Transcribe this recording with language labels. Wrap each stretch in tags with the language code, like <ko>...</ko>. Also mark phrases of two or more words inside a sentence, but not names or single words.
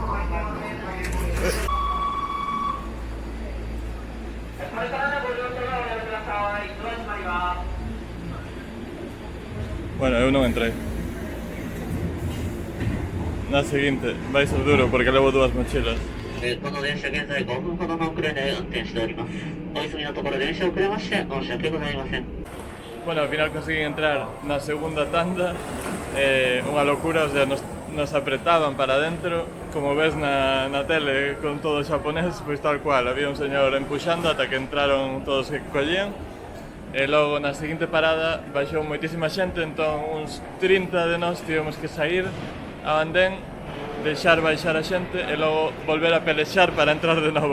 <gl>Bueno, eu non entrei. Na seguinte, vai ser duro porque levo dúas mochilas.</gl> <ja>この電車現在5分ほどの遅れで運転しております。お急ぎのところ電車遅れまして申し訳ございません。</ja> <es>Bueno, al final conseguí entrar</es> <gl>na segunda tanda, unha locura,</gl> <es>o sea, nos apretaban para dentro,</es> <gl>como ves na tele con todo xaponés, pois tal cual, había un señor empuxando ata que entraron todos que collían, e logo na seguinte parada baixou moitísima xente, entón uns 30 de nós tivemos que sair a andén, deixar baixar a xente e logo volver a pelexar para entrar de novo.</gl>